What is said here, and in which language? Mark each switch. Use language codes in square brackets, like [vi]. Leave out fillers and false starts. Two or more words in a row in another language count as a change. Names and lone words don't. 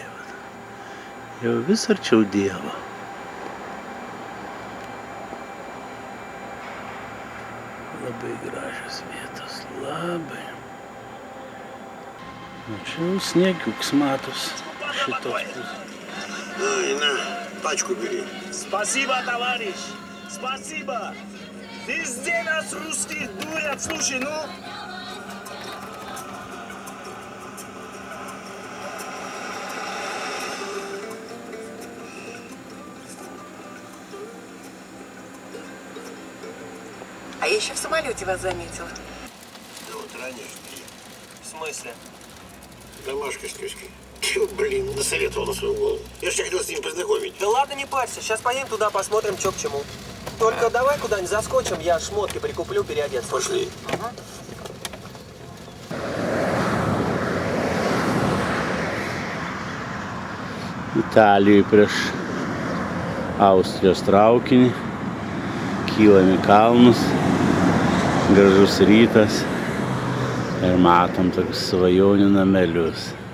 [lt] Jau vis arčiau Dievo. Labai gražios vietos, labai. Nu, čia jau sniegiuks matos šitos pusės. [ru] Ай, на, пачку бери. Спасибо, товарищ! Спасибо! Везде нас русских дурят, слушай, ну! А я еще в самолете вас заметила. Да вот ранее. В смысле? Домашка с тёськой. Блин, насоветовал на свою голову. Я же хотел с ним познакомить. Да ладно, не парься, сейчас поедем туда, посмотрим, что к чему. Только давай куда-нибудь заскочим, я шмотки прикуплю, переодеться. Пошли. [lt] Italijoj prieš Austrijos traukinį, kylam į kalnus, gražus rytas ir matom tokius svajonių namelius.